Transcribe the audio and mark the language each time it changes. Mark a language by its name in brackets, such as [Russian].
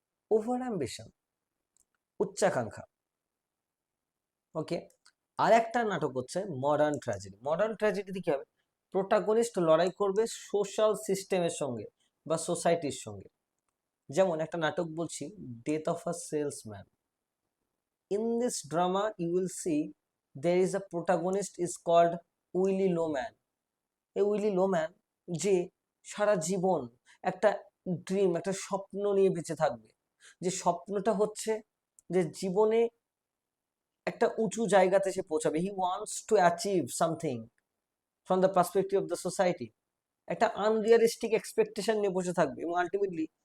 [Bangla] Over ambition, উচ্চাকাঙ্ক্ষা। ওকে, আর একটা নাটক হচ্ছে মডার্ন ট্র্যাজেডি। মডার্ন ট্র্যাজেডিতে কি হবে? প্রোটাগনিস্ট লড়াই করবে সোশ্যাল সিস্টেমের সঙ্গে বা সোসাইটির সঙ্গে। যেমন একটা নাটক বলছি, death of a salesman. [English] In this drama you will see there is a protagonist is called Willy Loman. [Bangla] এই উইলি লোম্যান যে সারা জীবন একটা ড্রিম, একটা স্বপ্ন নিয়ে বেঁচে থাকবে। যে স্বপ্নটা হচ্ছে যে জীবনে একটা উঁচু জায়গাতে সে পৌঁছাবে। [English] He wants to achieve something from the perspective of the society. [Bangla] একটা আনরিয়ালিস্টিক এক্সপেকটেশন নিয়ে বসে থাকবে এবং আলটিমেটলি